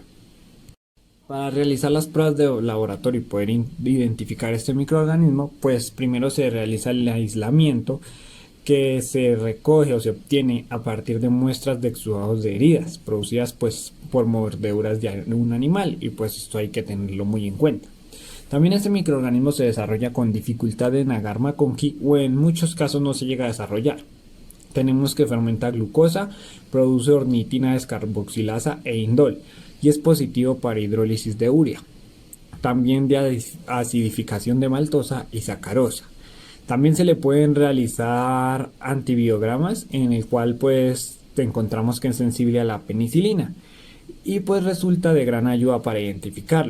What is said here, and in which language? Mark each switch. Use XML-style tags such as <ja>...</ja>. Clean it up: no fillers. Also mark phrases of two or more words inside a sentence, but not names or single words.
<es>Para realizar las pruebas de laboratorio y poder identificar este microorganismo, pues primero se realiza el aislamiento, que se recoge o se obtiene a partir de muestras de exudados de heridas producidas pues por mordeduras de un animal, y pues esto hay que tenerlo muy en cuenta. También este microorganismo se desarrolla con dificultad en agar McConkey, o en muchos casos no se llega a desarrollar. Tenemos que fermenta glucosa, produce ornitina descarboxilasa e indol, y es positivo para hidrólisis de urea. También de acidificación de maltosa y sacarosa. También se le pueden realizar antibiogramas, en el cual pues encontramos que es sensible a la penicilina, y pues resulta de gran ayuda para identificarlo.</es>